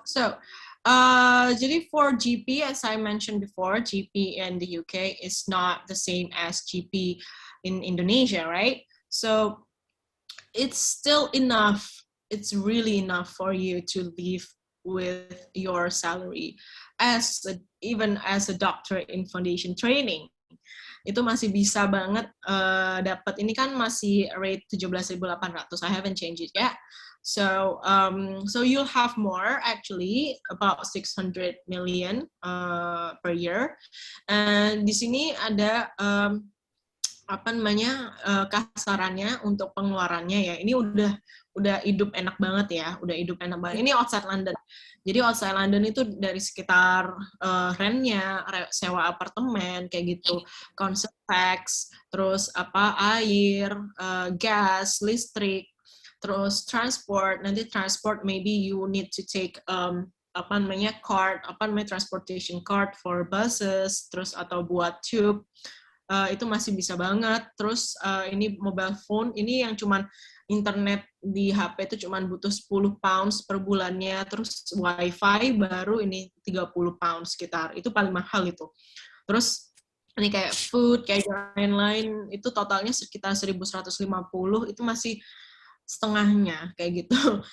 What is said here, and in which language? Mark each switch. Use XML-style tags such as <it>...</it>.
<en>So, jadi for GP, as I mentioned before, GP in the UK is not the same as GP in Indonesia, right? So it's still enough. It's really enough for you to live with your salary even as a doctor in foundation training.</en> <id>itu masih bisa banget dapat. Ini kan masih</id> <en>rate 17.800. I haven't changed it yet. So you'll have more, actually about 600 million per year.</en> <id>And di sini ada apa namanya kasarannya untuk pengeluarannya ya. Ini udah hidup enak banget ya, udah hidup enak banget. Ini outside London. Jadi outside London itu dari sekitar rentnya, sewa apartemen kayak gitu, council tax, terus apa air, gas, listrik, terus transport. Nanti</id> <en>transport maybe you need to take</en> <id>apa namanya</id> <en>transportation card for buses,</en> <id>terus atau buat tube. Itu masih bisa banget. Terus ini mobile phone, ini yang cuman internet di HP itu cuman butuh 10 pounds per bulannya, terus wifi baru ini 30 pounds sekitar. Itu paling mahal itu. Terus ini kayak food, kayak lain-lain, itu totalnya sekitar 1.150, itu masih setengahnya kayak gitu.</id>